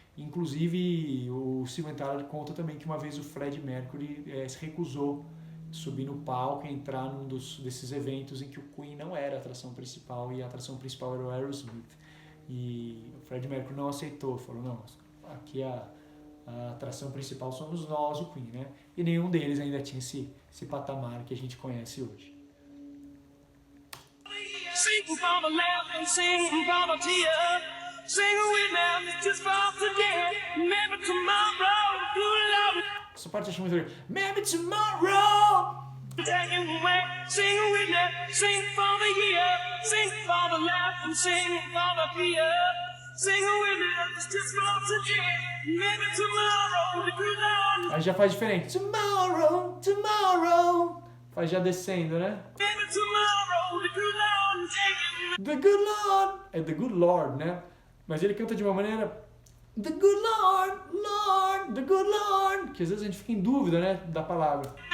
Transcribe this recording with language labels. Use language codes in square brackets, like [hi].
[pt] Inclusive, o Steven Tyler conta também que uma vez o Freddie Mercury se recusou subir no palco e entrar num desses eventos em que o Queen não era a atração principal e a atração principal era o Aerosmith. E o Freddie Mercury não aceitou, falou, não, aqui a atração principal somos nós, o Queen, né? E nenhum deles ainda tinha esse patamar que a gente conhece hoje. [en] Sing for the laugh and sing for the tear. Sing with them, just for today. Maybe tomorrow, good love. [pt] Essa parte eu acho muito legal. [en] Maybe tomorrow. Take it away. Sing with them, sing for the year. Sing for the laugh and sing for the tear. Sing with them, just for today. Maybe tomorrow, the good love. [pt] Aí já faz diferente. [en] Tomorrow, tomorrow. [pt] Faz já descendo, né? [en] Maybe tomorrow, the good Lord, take it. The good Lord. É The Good Lord, né? [pt] Mas ele canta de uma maneira... [en] The good Lord, Lord, the good Lord. [pt] Que às vezes a gente fica em dúvida, né? Da palavra.